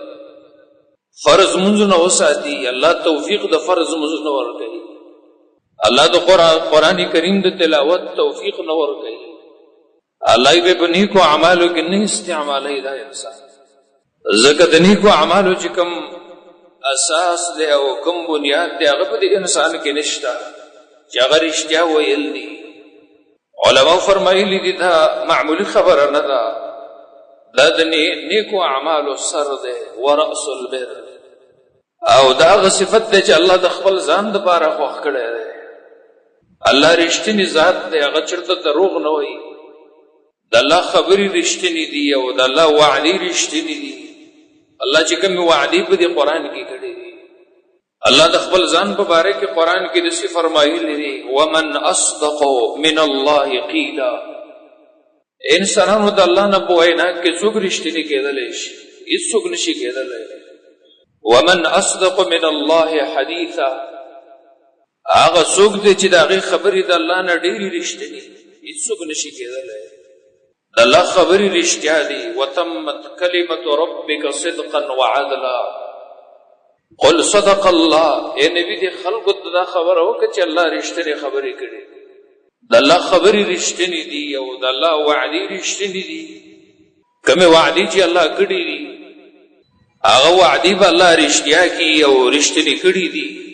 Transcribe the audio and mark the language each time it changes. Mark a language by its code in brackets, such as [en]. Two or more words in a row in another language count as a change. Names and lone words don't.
[ps] فرض لمونځونه وساتي الله توفیق د فرض لمونځونه ورکوي الله د قرآن کریم د تلاوت توفیق نه ورکوي الله یې په نیکو اعمالو کې نه استعمالوي دا انسان ځکه د نیکو اعمالو چې کوم اساس دی او کوم بنیاد دی هغه په دې انسان کې نشته چې هغه رښتیا ویل دي. علماو فرمایلي دي دا معمولي خبره نه ده دا د نیکو اعمالو سر دی [ar] ورأس البر [ps] او دا هغه صفت دی چې الله د خپل ځان دپاره خوښ کړی دی. الله رښتینی ذات دی هغه چېرته دروغ نه وایي د الله خبرې رښتینې دي او د الله وعدې رښتینې دي. الله چې کومې وعدې په دې قرآن کې کړې دي الله د خپل ځان په باره کې قرآن کې داسې فرمایلی دي [ar] ومن اصدق من الله قیلا. [ps] انسانانو د الله نه په وینا کې څوک رښتینی کېدلی شي؟ هېڅوک نشي کېدلی. [ar] ومن اصدق من الله حدیثا، [ps] هغه څوک دی چې د هغې خبرې د الله نه ډېرې رښتینې، هېڅوک نشي کېدلی. د الله خبرې رښتیا دي. [ar] وتمت کلمة ربک صدقا وعدلا. قل صدق الله. [ps] اے نبی دې خلکو ته دا خبره وکړه چې الله رښتینې خبرې کړي. د الله خبرې رښتینې دي او د الله وعدې رښتینې دي. کومې وعدې چې الله کړي دي هغه وعدې به الله رښتیا کړي او رښتینې کړي دي.